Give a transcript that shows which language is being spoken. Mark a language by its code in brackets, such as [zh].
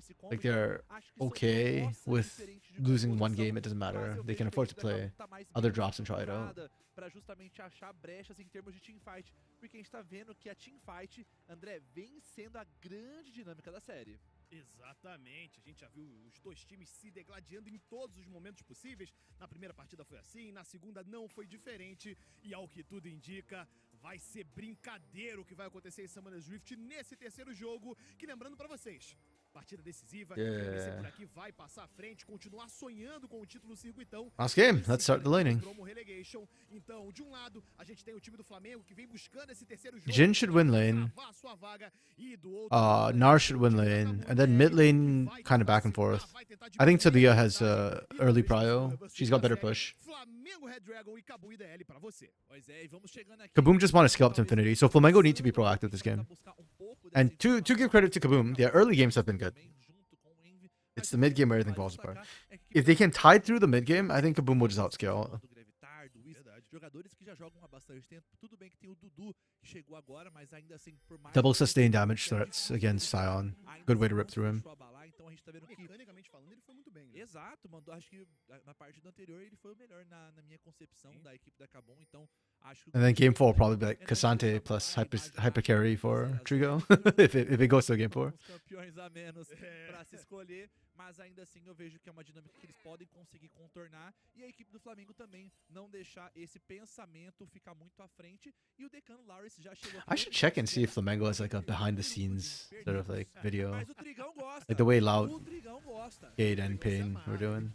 [en] Like they're okay with losing one game, it doesn't matter. They can afford to play other drops and try it out. [pt] Para justamente achar brechas em termos de teamfight, porque a gente tá vendo que a teamfight, André, vem sendo a grande dinâmica da série. Exatamente, a gente já viu os dois times se degladiando em todos os momentos possíveis. Na primeira partida foi assim, na segunda não foi diferente. E ao que tudo indica, Vai ser brincadeiro o que vai acontecer em Summoner's Rift nesse terceiro jogo, que lembrando pra vocês, partida decisiva, [en] Yeah. [pt] por aqui vai passar à frente, continuar sonhando com o título do circuitão. [en] Last game. Let's start the laning. Promo relegation. [pt] Então, de um lado, a gente tem o time do Flamengo que vem buscando esse terceiro jogo. [en] Jhin should win lane. [pt] Travar a sua vaga, e do outro lado, [en] Nar should win lane, and then mid lane kind of back and forth. I think Talia has early prio. She's got better push. [pt] Flamengo Red Dragon e Cabu IDL pra você. Pois é, e vamos chegando aqui. [en] Kaboom just want to scale up to infinity, so Flamengo need to be proactive this game. And to give credit to Kaboom, their early games have been good. It's the mid game where everything falls apart. If they can tide through the mid game, I think Kaboom will just outscale. [pt] Jogadores que já jogam há bastante tempo. Tudo bem que tem o Dudu que chegou agora, mas ainda assim por mais [en] Double sustain damage threats against Sion. Good way to rip through him. [pt] Então a gente tá vendo que Mecanicamente falando, ele foi muito bem. Né? exato, mandou, acho que na partida anterior ele foi o melhor na minha concepção da equipe da Kabum, então acho que [en] And then game 4 will probably be like Cassante plus hyper carry for Trigo. if it goes to game 4. [pt] Os campeões a menos pra se escolher, mas ainda assim eu vejo que é uma dinâmica que eles podem conseguir contornar e a equipe do Flamengo também não deixar esse pensamento ficar muito à frente e o Decano Lawrence já chegou. [en] I should check and see if Flamengo has like a behind the scenes sort of like video. [pt] Mas o Trigão gosta. [en] Like the way Loud, [pt] O Trigão gosta. [en] Cade, and Pain were doing.